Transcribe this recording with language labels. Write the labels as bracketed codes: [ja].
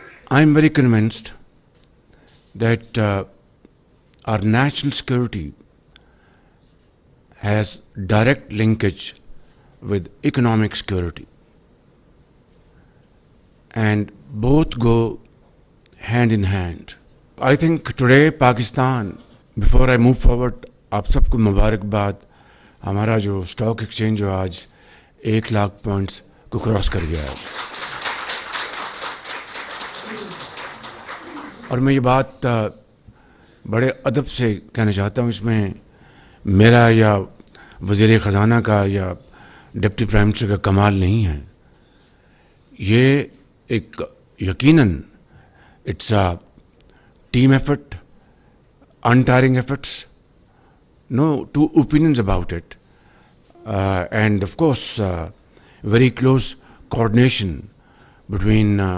[en] I am very convinced that our national security has direct linkage with economic security, and both go hand in hand. I think today Pakistan, before I move forward, [ur] آپ سب کو مبارکباد. ہمارا جو stock exchange جو آج 1,00,000 points کو cross کر گیا ہے، اور میں یہ بات بڑے ادب سے کہنا چاہتا ہوں، اس میں میرا یا وزیر خزانہ کا یا ڈپٹی پرائم منسٹر کا کمال نہیں ہے. یہ ایک یقیناً [en] it's a team effort, untiring efforts, no two opinions about it, and of course very close coordination between